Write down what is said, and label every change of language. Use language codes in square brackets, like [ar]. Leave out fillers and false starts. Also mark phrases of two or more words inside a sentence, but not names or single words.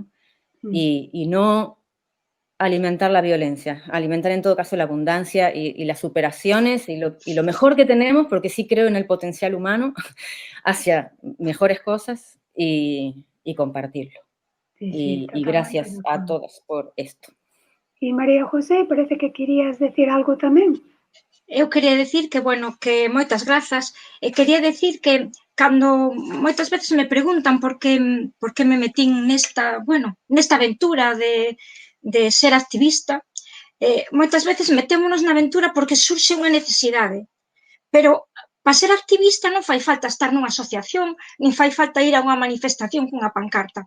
[es] Y no alimentar la violencia, alimentar en todo caso la abundancia y las superaciones y lo mejor que tenemos, porque sí creo en el potencial humano hacia mejores cosas y compartirlo. Sí, Y gracias a todos por esto. Y María José, [gl] parece que querías decir algo tamén. Eu quería decir que, bueno, que moitas grazas, e quería decir que cando moitas veces me preguntan por que me metín nesta, bueno, nesta aventura de ser activista, moitas veces metémonos na aventura porque surxe unha necesidade, pero para ser activista non fai falta estar nunha asociación, nin fai falta ir a unha manifestación cunha pancarta.